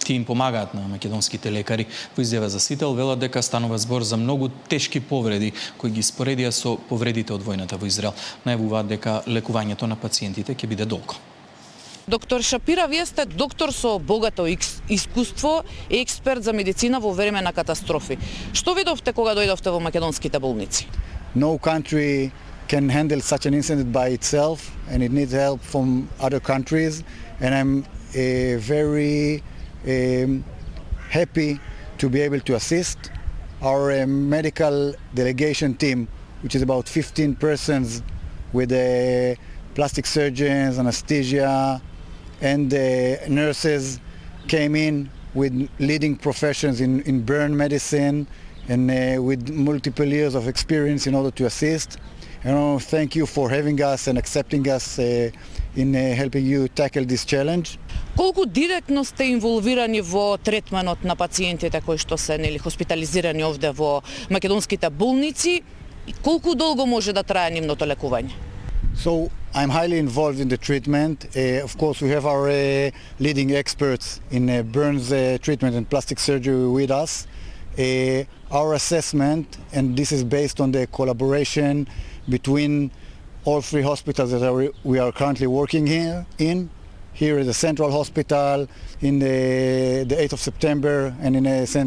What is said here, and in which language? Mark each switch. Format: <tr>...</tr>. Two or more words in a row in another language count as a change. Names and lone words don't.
<mk>Тие им помагаат на македонските лекари. Во изјава за Сител велат дека станува збор за многу тешки повреди кои ги споредија со повредите од војната во Израел. Најавуваат дека лекувањето на пациентите ќе биде долго. Доктор Шапира, вие сте доктор со богато искуство и експерт за медицина во време на катастрофи. Што видовте кога дојдовте во македонските болници?</mk> <en>No country can handle such an incident by itself and it needs help from other countries and I'm very happy to be able to assist. Our medical delegation team, which is about 15 persons with plastic surgeons, anesthesia, and nurses came in with leading professions in burn medicine and with multiple years of experience in order to assist. And thank you for having us and accepting us in helping you tackle this challenge.</en> <mk>Колку директно сте инволвирани во третманот на пациентите кои што се хоспитализирани овде во македонските болници и колку долго може да трае нивното лекување?</mk> <en>So I'm highly involved in the treatment. Of course, we have our leading experts in burns treatment and plastic surgery with us. Our assessment, and this is based on the collaboration between all three hospitals that we are currently working here at the Central Hospital, in the 8th of September, and in St.</en>